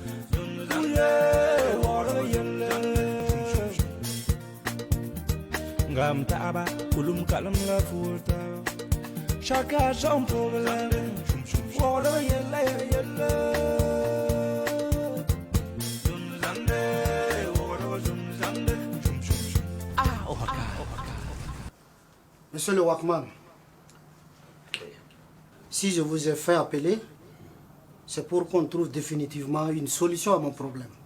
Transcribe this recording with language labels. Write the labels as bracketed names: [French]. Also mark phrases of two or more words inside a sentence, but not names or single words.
[French] ngam taaba kulum kalam la futa chaka son problème foda yella Monsieur le Wakman, si je vous ai fait appeler, c'est pour qu'on trouve définitivement une solution à mon problème.